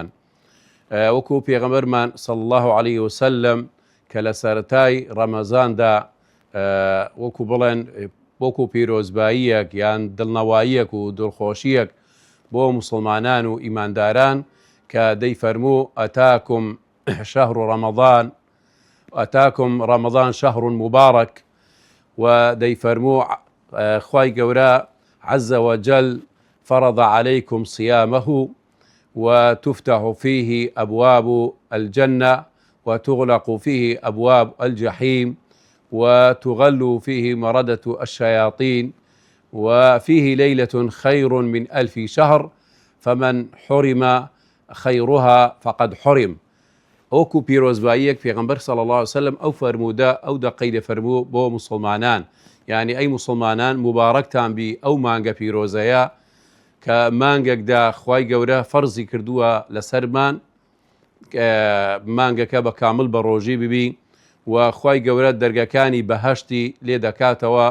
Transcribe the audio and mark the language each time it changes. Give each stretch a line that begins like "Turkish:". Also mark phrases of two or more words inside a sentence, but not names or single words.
Central Kurdish: وەکو پێغەمبەرمان
Arabic: صلی الله عليه وسلم
Central Kurdish: کە لە سەرەتای ڕەمەزاندا وەکو بڵێن وەکو پیرۆزباییەک یان دڵنەواییەک و دڵخۆشیەک بۆ مسلمانان و ئیمانداران کە دەیفەرموو
Arabic: ئەتاکم ڕەمەضان شەهڕ مبارەک
Central Kurdish: و دەیفەرموو خوای گەورە
Arabic: عەزە وەجەل فرض عليكم صيامه وتفتح فيه أبواب الجنة وتغلق فيه أبواب الجحيم وتغل فيه مردة الشياطين وفيه ليلة خير من 1000 شهر فمن حرم خيرها فقد حرم.
Central Kurdish: ئەوکو پیرۆزباییەک پێغەمبەر
Arabic: صلی الله عليه وسلم
Central Kurdish: ئەو فەرموودە ئەو دەقەی دەفەرموو بۆ مسلمانان، یعنی ئەی مسلمانان مبارەکتان بی ئەو مانگە پیرۆزەیە کە مانگێکدا خوای گەورە فەرزی کردووە لەسەرمان مانگەکە بە کامل بە ڕۆژی ببی و خوای گەورە دەرگەکانی بەهەشتی لێ دەکاتەوە